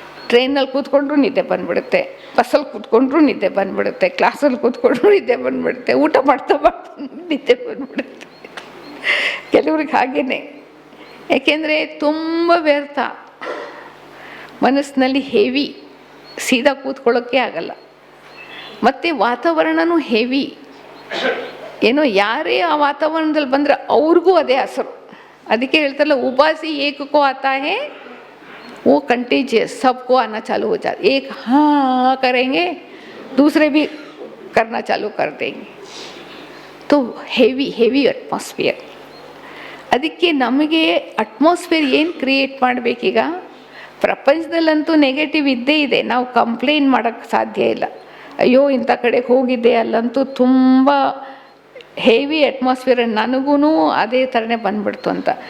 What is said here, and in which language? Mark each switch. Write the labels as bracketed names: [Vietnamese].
[Kannada] ಟ್ರೈನಲ್ಲಿ ಕೂತ್ಕೊಂಡ್ರೂ ನಿದ್ದೆ ಬಂದುಬಿಡುತ್ತೆ, ಬಸ್ಸಲ್ಲಿ ಕೂತ್ಕೊಂಡ್ರೂ ನಿದ್ದೆ ಬಂದುಬಿಡುತ್ತೆ, ಕ್ಲಾಸಲ್ಲಿ ಕೂತ್ಕೊಂಡ್ರೂ ನಿದ್ದೆ ಬಂದುಬಿಡುತ್ತೆ, ಊಟ ಮಾಡ್ತಾ ನಿದ್ದೆ ಬಂದುಬಿಡುತ್ತೆ. ಕೆಲವ್ರಿಗೆ ಹಾಗೇ. ಯಾಕೆಂದರೆ ತುಂಬ ವ್ಯರ್ಥ, ಮನಸ್ಸಿನಲ್ಲಿ ಹೆವಿ, ಸೀದಾ ಕೂತ್ಕೊಳ್ಳೋಕ್ಕೆ ಆಗಲ್ಲ. ಮತ್ತು ವಾತಾವರಣವೂ ಹೆವಿ. ಏನೋ ಯಾರೇ ಆ ವಾತಾವರಣದಲ್ಲಿ ಬಂದರೆ ಅವ್ರಿಗೂ ಅದೇ ಹೆಸರು. ಅದಕ್ಕೆ ಹೇಳ್ತಾರಲ್ಲ, [Hindi] ಉಪಾಸಿ ಏಕಕ್ಕೋ ಆತಾ ಹೇ वो कंटेजियस, सबको आना चालू हो जाता. एक हाँ करेंगे, दूसरे भी करना चालू कर देंगे. [Kannada] तो ಹೆವಿ ಅಟ್ಮಾಸ್ಫಿಯರ್. ಅದಕ್ಕೆ ನಮಗೆ ಅಟ್ಮಾಸ್ಫಿಯರ್ ಏನು ಕ್ರಿಯೇಟ್ ಮಾಡಬೇಕೀಗ? ಪ್ರಪಂಚದಲ್ಲಂತೂ ನೆಗೆಟಿವ್ ಇದ್ದೇ ಇದೆ, ನಾವು ಕಂಪ್ಲೇಂಟ್ ಮಾಡೋಕ್ಕೆ ಸಾಧ್ಯ ಇಲ್ಲ. ಅಯ್ಯೋ ಇಂಥ ಕಡೆಗೆ ಹೋಗಿದ್ದೆ, ಅಲ್ಲಂತೂ ತುಂಬ ಹೆವಿ ಅಟ್ಮಾಸ್ಫಿಯರ್, ನನಗೂ ಅದೇ ಥರನೇ ಬಂದ್ಬಿಡ್ತು ಅಂತ.